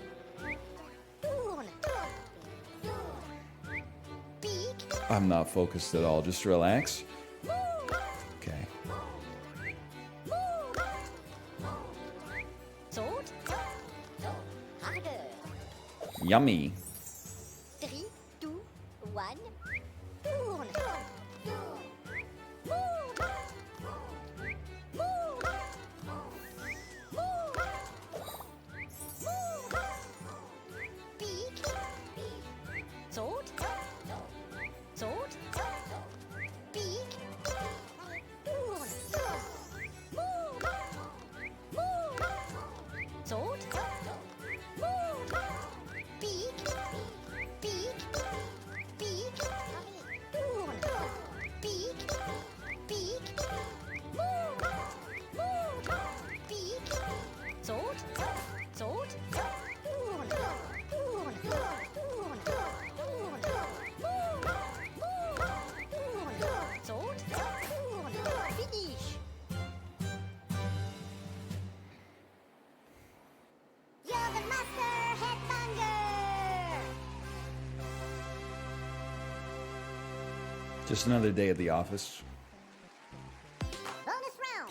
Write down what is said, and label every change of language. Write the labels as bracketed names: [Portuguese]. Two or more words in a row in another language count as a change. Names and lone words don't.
[French] Tourne. Peek. [English] I'm not focused at all. Just relax. Okay. [French] Saute. [English] Harder. Yummy. 3, 2, 1. [French] Tourne. [English] Peek. [French] Saute. Saute. [English] Peek. Tourne. [French] Saute. [English] Peek. Peek. Peek. Tourne. Peek. Peek. Peek. [French] Saute. Saute. Tourne. Tourne. Tourne. Tourne. Tourne. Saute. Tourne. [English] Finish. You're the master headbanger. Just another day at the office. Bonus round.